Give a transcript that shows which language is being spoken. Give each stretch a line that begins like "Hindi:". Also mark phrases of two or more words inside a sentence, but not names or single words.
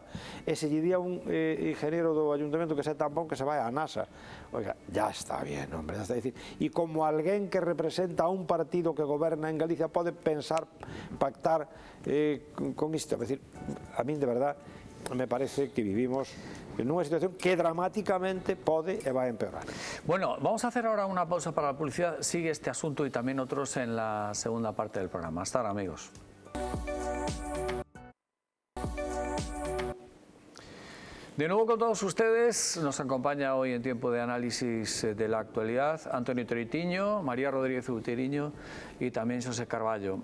Galician: E se lle di a un ingeniero do ayuntamiento que sea tan bon que se vai a NASA,
Spanish: oiga, ya está bien, hombre, ya está.
Galician: E como alguén que representa a un partido que goberna en Galicia pode pensar, pactar con isto, é dicir, a min de verdad me parece que vivimos nunha situación que dramáticamente pode e vai empeorar.
Spanish: Bueno, vamos a hacer ahora una pausa para la publicidad. Sigue este asunto y también otros en la segunda parte del programa. Hasta ahora, amigos. De nuevo con todos ustedes, nos acompaña hoy en tiempo de análisis de la actualidad Antonio Troitiño, María Rodríguez Uteriño y también José Carballo.